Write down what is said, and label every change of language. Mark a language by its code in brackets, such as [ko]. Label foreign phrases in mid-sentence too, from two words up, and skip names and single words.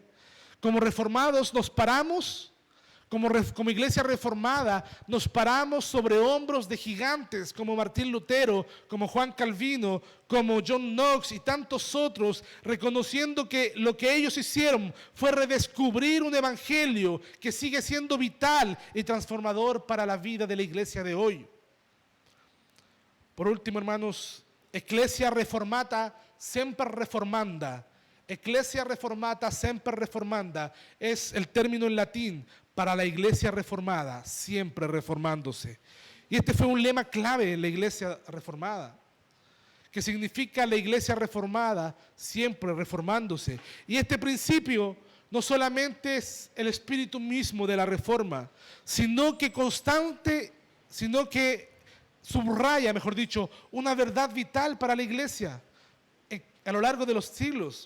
[es] Como reformados nos paramos, como iglesia reformada, nos paramos sobre hombros de gigantes como Martín Lutero, como Juan Calvino, como John Knox y tantos otros, reconociendo que lo que ellos hicieron fue redescubrir un evangelio que sigue siendo vital y transformador para la vida de la iglesia de hoy. Por último, hermanos, [la] Ecclesia reformata semper reformanda. Ecclesia reformata semper reformanda [es] es el término en latín para la iglesia reformada, siempre reformándose. Y este fue un lema clave en la iglesia reformada, que significa la iglesia reformada, siempre reformándose. Y este principio no solamente es el espíritu mismo de la reforma, sino que subraya, mejor dicho, una verdad vital para la iglesia a lo largo de los siglos.